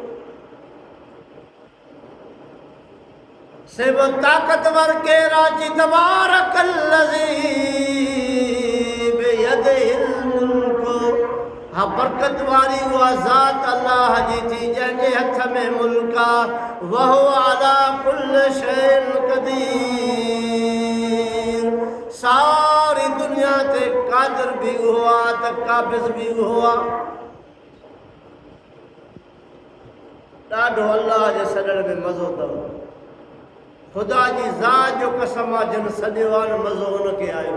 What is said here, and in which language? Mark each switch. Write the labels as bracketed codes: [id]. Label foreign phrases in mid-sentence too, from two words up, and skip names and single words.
[sd] से वो ताकतवर केरा जी [ar] تبارك الذي بيده الملك. [sd] हाँ, बरकत वारी उहा ज़ात अल्लाह जी थी जंहिंजे हथ में मुल्क आ। [ar] وهو على كل شيء قدير. [sd] सारी दुनिया ते कादिर भी हुआ त काबिज़ भी हुआ। ॾाढो अल्लाह जे सॾण में मज़ो अथव। खुदा जी ज़ात जो कसम आहे, जिन सॼो आहे न मज़ो हुनखे आयो।